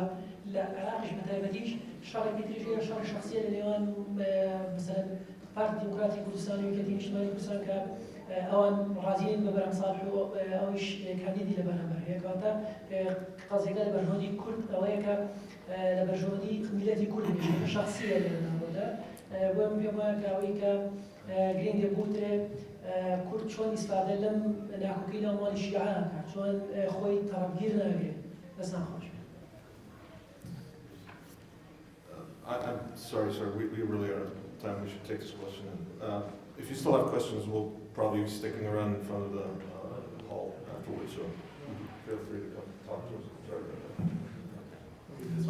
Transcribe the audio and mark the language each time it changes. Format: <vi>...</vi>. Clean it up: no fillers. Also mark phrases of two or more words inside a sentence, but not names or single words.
<ckb>لە عراقیش بەتایبەتیش شەڕێکی تریژەیە شەڕی شخصیە لە نێوان مثلا پارتی دیموکراتی کوردستان و یەکێتی نیشتیمانی کوردستان کە ئەوان ڕازیین بە بەرەمساڵح و ئەویش کاندیدی لە بەرامبەر هەیە کەواتە قەزێکە لە بەرژەوەندی کورد ئەوەیە کە لە بەرژەوەندی میلەتی کورد شخصیە لە ناوەدا بۆ من پێم وایە کە ئەوەی کە گرنگە بوترێ کورد چۆن ئیسفادە لەم ناکۆکەی لەو ماڵی شیعان کات چۆن خۆی تەڕەبگیر ناگرێت دەست ناخۆش.</ckb> <en>I'm sorry, sir. We really are out of time. We should take this question. If you still have questions, we'll probably be sticking around in front of the hall afterwards. So feel free to come talk to us. Sorry about that.</en>